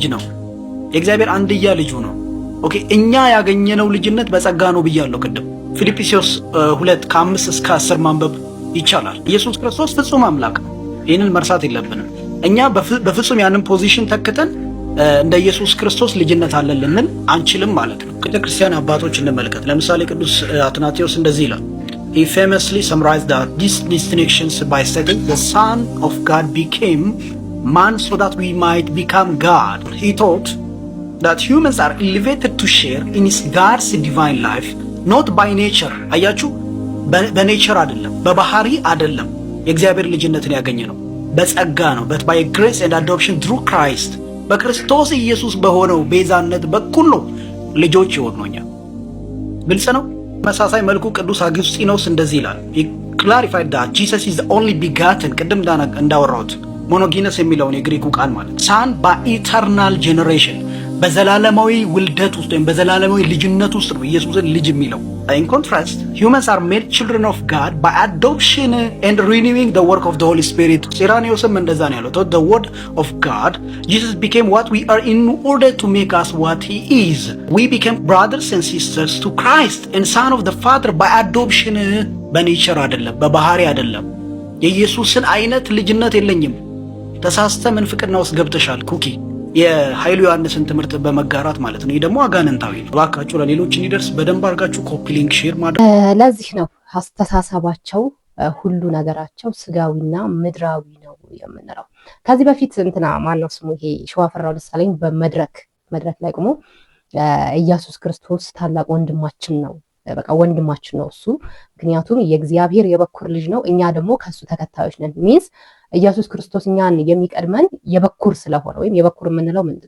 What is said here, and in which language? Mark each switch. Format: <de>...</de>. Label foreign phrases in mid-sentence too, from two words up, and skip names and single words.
<am>ነው። የእግዚአብሔር አንድያ ልጁ ነው ኦኬ። እኛ ያገኘነው ልጅነት በጸጋ ነው ብያለሁ ቅድም። ፊልጵስዩስ 2:5 እስከ 10 ማንበብ ይቻላል። ኢየሱስ ክርስቶስ ፍጹም አምላክ ነው። ይህንን መርሳት የለብንም። እኛ በፍጹም ያንን ፖዚሽን ተክተን እንደ ኢየሱስ ክርስቶስ ልጅነት አለን ልንል አንችልም ማለት ነው። ቤተክርስቲያን አባቶች እንመልከት። ለምሳሌ ቅዱስ አትናቴዎስ እንደዚህ ይላል።</am> <en>He famously summarized these distinctions by stating the Son of God became man so that we might become God. He taught that humans are elevated to share in his God's divine life, not by nature.</en> <am>አያችሁ፣ በኔቸር አይደለም፣ በባህሪ አይደለም የእግዚአብሔር ልጅነትን ያገኘ ነው፣ በጸጋ ነው።</am> <en>but by grace and adoption through Christ።</en> <am>በክርስቶስ ኢየሱስ በሆነው ቤዛነት በኩል ነው ልጆች የሆነኛ። ግልጽ ነው። መሳሳይ መልኩ ቅዱስ አግስጢኖስ እንደዚህ ይላል።</am> <en>he clarified that Jesus is the only begotten፣</en> <am>ቅድም እንዳወራሁት ሞኖጊነስ የሚለውን የግሪኩ ቃል ማለት</am> <en>son by eternal generation፣</en> <am>በዘላለማዊ ውልደት ውስጥ ወይም በዘላለማዊ ልጅነት ውስጥ ነው ኢየሱስን ልጅ የሚለው።</am> <en>in contrast humans are made children of God by adoption and renewing the work of the Holy Spirit።</en> <am>ኢራኒዮስም እንደዛ ነው ያለው።</am> <en>the word of God, Jesus became what we are in order to make us what he is. We became brothers and sisters to Christ and son of the Father by adoption።</en> <am>በኔቸር አይደለም፣ በባህሪ አይደለም። የኢየሱስን አይነት ልጅነት የለኝም። ተሳስተ ምንፍቅና ውስጥ ገብተሻል ኩኪ፣ የኃይሉ ዮሐንስን ትምህርት በመጋራት ማለት ነው። ይህ ደግሞ አጋንንታዊ ነው። እባካችሁ ለሌሎች እንዲደርስ በደንብ አድርጋችሁ</am> <en>copy link</en> <am>ሼር ማድረግ። ለዚህ ነው አስተሳሰባቸው ሁሉ ነገራቸው ስጋዊና ምድራዊ ነው የምንለው። ከዚህ በፊት እንትና ማነው ስሙ ይሄ ሸዋፈራው ደሳለኝ በመድረክ ላይ ቆሞ ኢየሱስ ክርስቶስ ታላቅ ወንድማችን ነው፣ በቃ ወንድማችን ነው እሱ፣ ምክንያቱም የእግዚአብሔር የበኩር ልጅ ነው፣ እኛ ደግሞ ከሱ ተከታዮች ነን። ሚንስ ኢየሱስ ክርስቶስ እኛን የሚቀድመን የበኩር ስለሆነ፣ ወይም የበኩር የምንለው ምንድነው?</am>